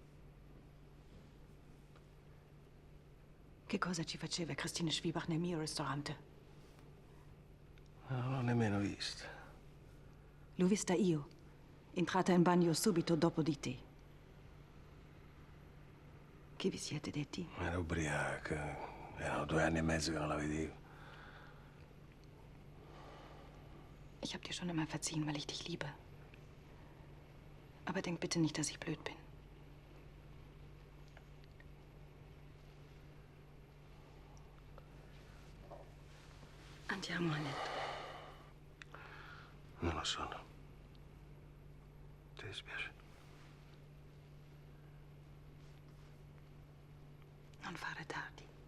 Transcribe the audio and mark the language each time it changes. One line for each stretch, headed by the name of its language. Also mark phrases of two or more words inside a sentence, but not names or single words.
Italian: Che cosa ci faceva Christine Schwiebach nel mio ristorante? Non l'ho nemmeno vista. L'ho vista io, entrata in bagno subito dopo di te. Che vi siete detti? Era ubriaca. Erano 2 anni e mezzo che non la vedevo.
German: Ich habe dir schon immer verziehen, weil ich dich liebe. Aber denk bitte nicht, dass ich blöd bin.
Italian: Andiamo a letto. Non ho sonno. Ti dispiace? Non fare tardi.